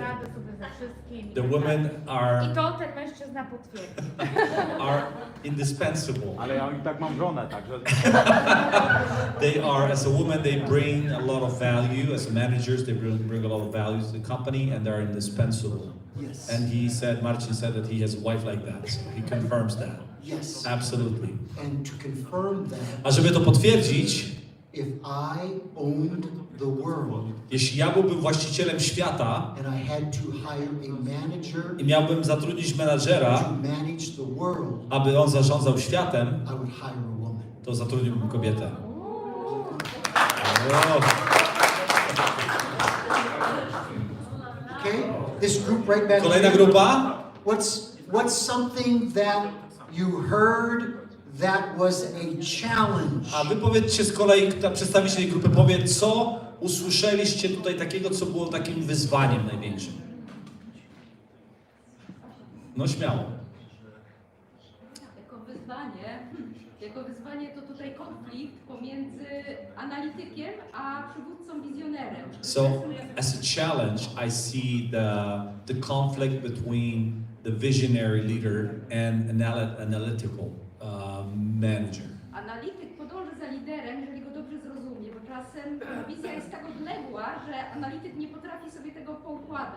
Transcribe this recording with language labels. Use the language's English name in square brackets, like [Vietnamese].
[Polish] Radzą sobie ze wszystkim. [English] the women are [Polish] I to ten mężczyzna potwierdzi. [English] indispensable. [Polish] Ale ja i tak mam żonę, także... [English] They are, as a woman, they bring a lot of value. As managers, they bring a lot of value to the company, and they're indispensable. Yes. And he said, Marcin said that he has a wife like that, so he confirms that. Yes. Absolutely. And to confirm that, [Polish] A żeby to potwierdzić, [English] if I owned the world [Polish] jeśli ja byłbym właścicielem świata [English] and I had to hire a manager [Polish] i miałbym zatrudnić menadżera, [English] to manage the world, [Polish] aby on zarządzał światem, [English] I would hire a woman. [Polish] to zatrudniłbym kobietę. [English] Okay? This group right back [Polish] Kolejna [English] here. [Polish] grupa. [English] What's something that you heard that was a challenge? [Polish] A wy powiedzcie z kolei, przedstawiciel tej grupy powie, co usłyszeliście tutaj takiego, co było takim wyzwaniem największym. No śmiało. Jako wyzwanie, jak Jego wyzwanie to tutaj konflikt pomiędzy analitykiem a przywódcą wizjonerem. [English] So, as a challenge, I see the conflict between the visionary leader and analytical manager. [Polish] Analityk podąży za liderem, jeżeli go dobrze zrozumie, bo czasem wizja jest tak odległa, że analityk nie potrafi sobie tego poukładać.